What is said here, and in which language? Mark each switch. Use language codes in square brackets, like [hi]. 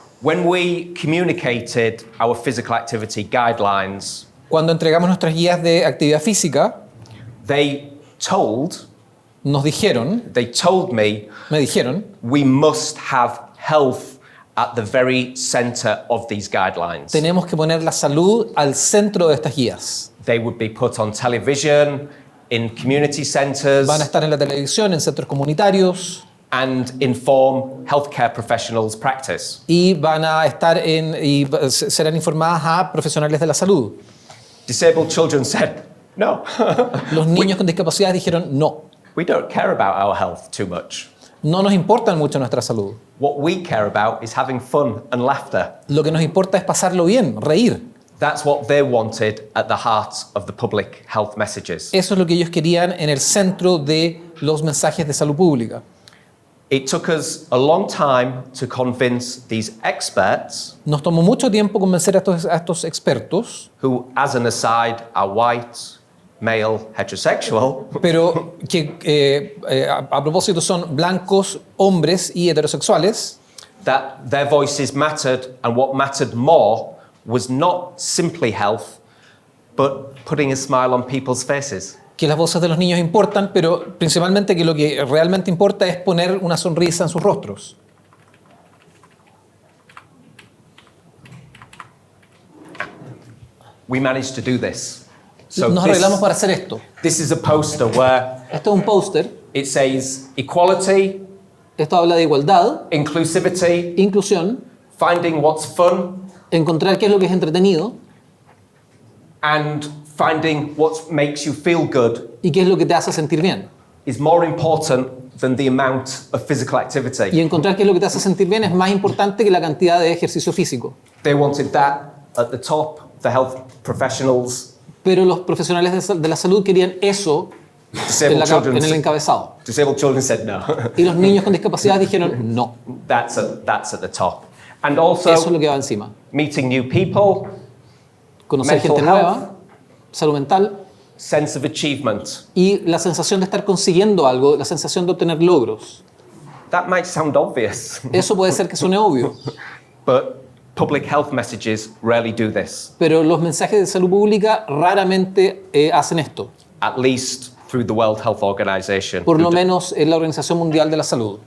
[en] When we communicated our physical activity guidelines, [es] Cuando entregamos nuestras guías de actividad física, [en] they told [es] nos dijeron, [en] they told me, [es] me dijeron, [en] we must have health at the very center of these guidelines. [es] tenemos que poner la salud al centro de estas guías. [en] They would be put on television, in community centers, [es] Van a estar en la televisión, en centros comunitarios, [en] and inform healthcare professionals' practice. [es] y van a estar y serán informadas a profesionales de la salud. [en] Disabled children said, no, [es] Los niños con discapacidad dijeron no. [en] we don't care about our health too much. [es] No nos importa mucho nuestra salud. [en] What we care about is having fun and laughter. [es] Lo que nos importa es pasarlo bien, reír. [en] That's what they wanted at the heart of the public health messages. [es] Eso es lo que ellos querían en el centro de los mensajes de salud pública. [en] It took us a long time to convince these experts, [es] Nos tomó mucho tiempo convencer a estos expertos, [en] who, as an aside, are white, male, heterosexual, [es] pero que a propósito son blancos, hombres y heterosexuales, [en] that their voices mattered, and what mattered more was not simply health, but putting a smile on people's faces. [es] que las voces de los niños importan, pero principalmente que lo que realmente importa es poner una sonrisa en sus rostros. [en] We managed to do this. [es] Nos arreglamos para hacer esto. [en] This is a poster where [es] Esto es un póster. [en] it says equality, [es] Esto habla de igualdad, [en] inclusivity, [es] inclusión, [en] finding what's fun, [es] encontrar qué es lo que es entretenido [en] and finding what makes you feel good [es] y qué es lo que te hace sentir bien. [en] is more important than the amount of physical [es] Y [en] activity. [es] encontrar qué es lo que te hace sentir bien es más importante que la cantidad de ejercicio físico. [en] They wanted that at the top, the health professionals, [es] Pero los profesionales de la salud querían eso [en] disabled [es] en el encabezado. [en] disabled children said no. [es] Y los niños con discapacidad dijeron no. [en] That's at the top. And [es] Eso es [en] also [es] lo que va encima. [en] meeting new people, [es] Conocer [en] Mental [es] gente [en] health. [es] nueva, salud mental [en] sense of achievement. [es] y la sensación de estar consiguiendo algo, la sensación de obtener logros. [en] That might sound obvious, [es] Eso puede ser que suene obvio, [en] but public health messages rarely do this, [es] pero los mensajes de salud pública raramente hacen esto. [en] at least through the World Health Organization, [es] Por lo menos en la Organización Mundial de la Salud.